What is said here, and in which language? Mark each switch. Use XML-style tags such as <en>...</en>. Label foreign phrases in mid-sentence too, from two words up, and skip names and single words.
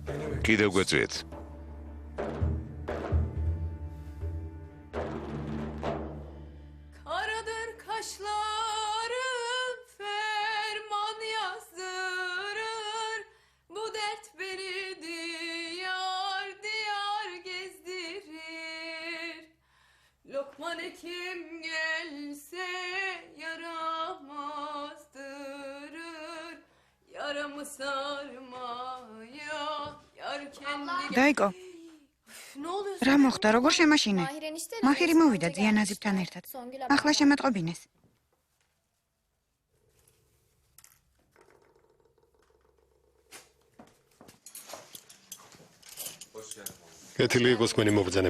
<ka>კიდევ გვეწვიეთ.</ka> <tr>Karadır kaşlarım ferman yazdırır. Bu dert beni diyar diyar gezdirir. Lokman Hekim gelse yaramazdırır. Yaramı sarmaya yar kendi...</tr> <ka>დაიკო,</ka> <tr>Ne oluyor?</tr> <ka>რა მოხდა, როგორ შემაშინე? მაჰირი მოვიდა ძიანაზიბთან ერთად. ახლა შემატყობინეს. კეთილი იყოს თქვენი მობრძანება.</ka>